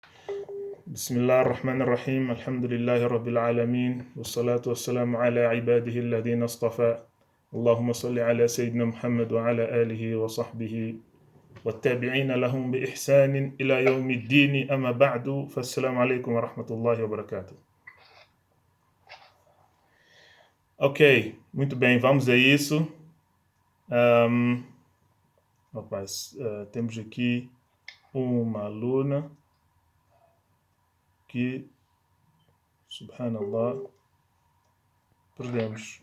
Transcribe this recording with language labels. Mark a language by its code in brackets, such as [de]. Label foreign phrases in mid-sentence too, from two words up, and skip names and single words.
[ar] بسم الله الرحمن الرحيم الحمد لله رب العالمين والصلاة والسلام على عباده الذين اصطفى اللهم صل على سيدنا محمد وعلى آله وصحبه والتابعين لهم بإحسان إلى يوم الدين أما بعد فالسلام عليكم ورحمة الله وبركاته. [pt] Ok, muito bem, vamos a isso. Temos aqui uma aluna que, subhanallah, perdemos.